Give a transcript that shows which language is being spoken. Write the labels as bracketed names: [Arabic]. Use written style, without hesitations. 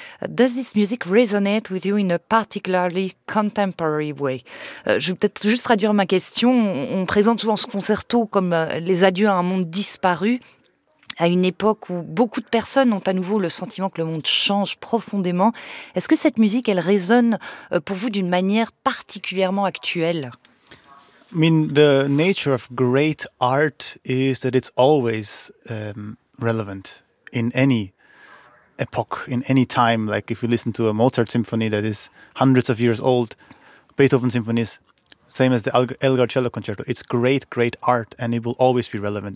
[English] Does this music resonate with you in a particularly contemporary way? [French] Je vais peut-être juste traduire ma question. On présente souvent ce concerto comme les adieux à un monde disparu, à une époque où beaucoup de personnes ont à nouveau le sentiment que le monde change profondément. Est-ce que cette musique, elle résonne pour vous d'une manière particulièrement actuelle? [English] I mean, the nature of great art is that it's always relevant in any epoch, in any time. Like if you listen to a Mozart symphony that is hundreds of years old, Beethoven symphonies, same as the Elgar Cello Concerto, it's great, great art, and it will always be relevant.